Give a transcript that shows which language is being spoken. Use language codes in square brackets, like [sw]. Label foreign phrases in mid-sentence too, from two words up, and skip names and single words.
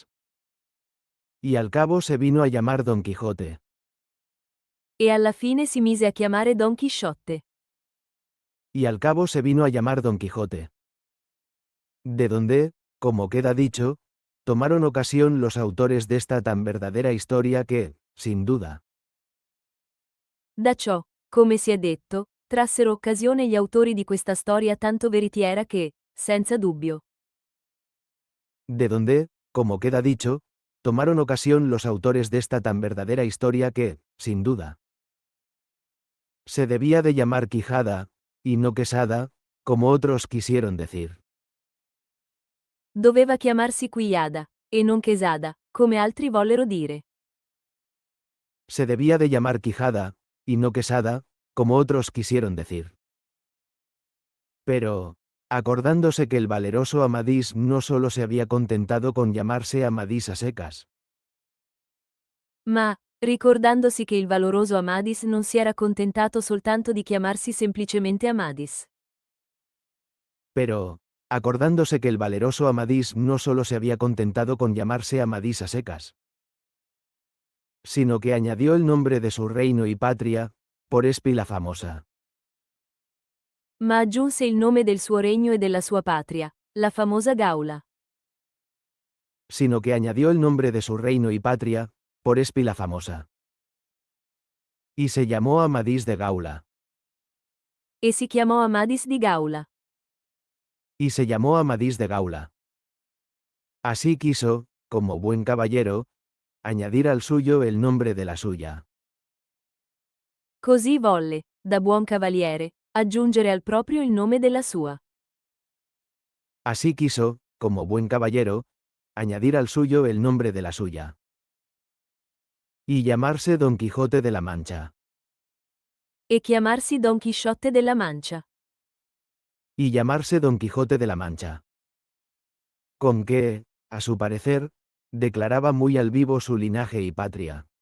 [es] Y al cabo se vino a llamar Don Quijote. [it] E alla fine si mise a chiamare Don Chisciotte. [es] Y al cabo se vino a llamar Don Quijote. De donde, como queda dicho, tomaron ocasión los autores de esta tan verdadera historia que, sin duda, [it] Da ciò, Come si è detto, trassero occasione gli autori di questa storia tanto veritiera che, senza dubbio, [es] de donde, como queda dicho, tomaron ocasión los autores de esta tan verdadera historia que, sin duda, se debía de llamar Quijada, y no Quesada, como otros quisieron decir. [it] doveva chiamarsi Quiada, e non Quesada, come altri vollero dire. [es] Se debía de llamar Quijada, y no Quesada, como otros quisieron decir. Pero, acordándose que el valeroso Amadís no solo se había contentado con llamarse Amadís a secas, [it] Ma, ricordandosi che il valoroso Amadis non si era contentato soltanto di chiamarsi semplicemente Amadis, [es] pero, acordándose que el valeroso Amadís no solo se había contentado con llamarse Amadís a secas, sino que añadió el nombre de su reino y patria, por Espi la famosa, [it] ma aggiunse il nome del suo regno e della sua patria, la famosa Gaula. [es] sino que añadió el nombre de su reino y patria, por Espi la famosa. Y se llamó Amadís de Gaula. [it] E si chiamò Amadis di Gaula. [es] Y se llamó Amadís de Gaula. Así quiso, como buen caballero, añadir al suyo el nombre de la suya. [it] Così volle, da buon cavaliere, aggiungere al proprio il nome della sua. [es] Así quiso, como buen caballero, añadir al suyo el nombre de la suya. Y llamarse Don Quijote de la Mancha. [it] E chiamarsi Don Chisciotte della Mancia. [es] Y llamarse Don Quijote de la Mancha. Con que, a su parecer, declaraba muy al vivo su linaje y patria.